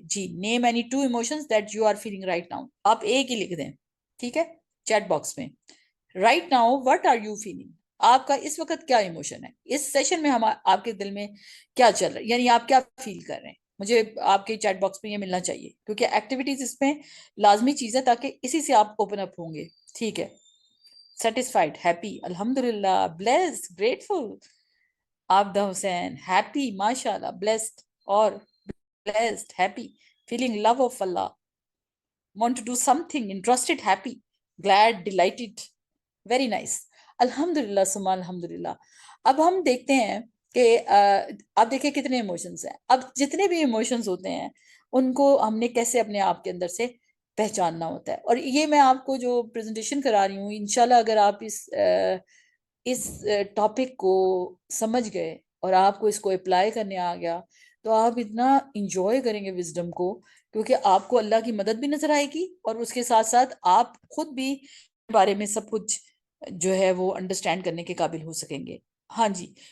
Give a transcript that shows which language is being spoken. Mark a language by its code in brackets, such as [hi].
[en] جی، name any 2 emotions that you are feeling right now. [ur] آپ ایک ہی لکھ دیں، ٹھیک ہے، چیٹ باکس میں. [en] Right now what are you feeling? [ur] آپ کا اس وقت کیا ایموشن ہے؟ اس سیشن میں آپ کے دل میں کیا چل رہا ہے؟ یعنی آپ کیا فیل کر رہے ہیں؟ مجھے آپ کے چیٹ باکس میں یہ ملنا چاہیے، کیونکہ ایکٹیویٹیز اس میں لازمی چیز ہے، تاکہ اسی سے آپ اوپن اپ ہوں گے. ٹھیک ہے. [en] Satisfied, happy, الحمدللہ، blessed, grateful, Abida Hussain, happy, ماشاء اللہ، بلیسڈ، اور blessed, happy, feeling love of Allah, want to do something, interested, happy, glad, delighted, very nice. [ur] الحمدللہ ثم الحمدللہ. اب ہم دیکھتے ہیں کہ آپ دیکھیں کتنے ایموشنز ہیں. اب جتنے بھی ایموشنز ہوتے ہیں ان کو ہم نے کیسے اپنے آپ کے اندر سے پہچاننا ہوتا ہے. اور یہ میں آپ کو جو پریزنٹیشن کرا رہی ہوں، انشاءاللہ اگر آپ اس ٹاپک کو سمجھ گئے اور آپ کو اس کو اپلائی کرنے آ گیا، تو آپ اتنا انجوائے کریں گے وزڈم کو، کیونکہ آپ کو اللہ کی مدد بھی نظر آئے گی، اور اس کے ساتھ ساتھ آپ خود بھی بارے میں سب کچھ جو ہے وہ انڈرسٹینڈ کرنے کے قابل ہو سکیں گے. ہاں جی.